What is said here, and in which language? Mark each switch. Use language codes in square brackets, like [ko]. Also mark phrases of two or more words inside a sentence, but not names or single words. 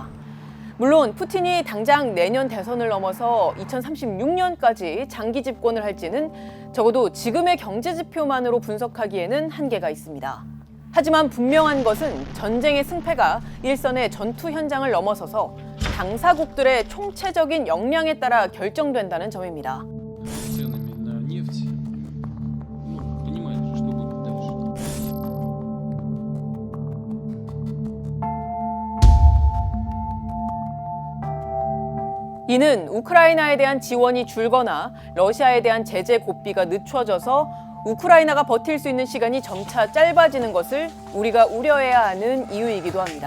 [ko] 물론 푸틴이 당장 내년 대선을 넘어서 2036년까지 장기 집권을 할지는 적어도 지금의 경제 지표만으로 분석하기에는 한계가 있습니다. 하지만 분명한 것은 전쟁의 승패가 일선의 전투 현장을 넘어서서 당사국들의 총체적인 역량에 따라 결정된다는 점입니다. [ru] Ценами на нефть. Понимаете, что будет дальше. [ko] 이는 우크라이나에 대한 지원이 줄거나 러시아에 대한 제재 고삐가 늦춰져서 우크라이나가 버틸 수 있는 시간이 점차 짧아지는 것을 우리가 우려해야 하는 이유이기도 합니다.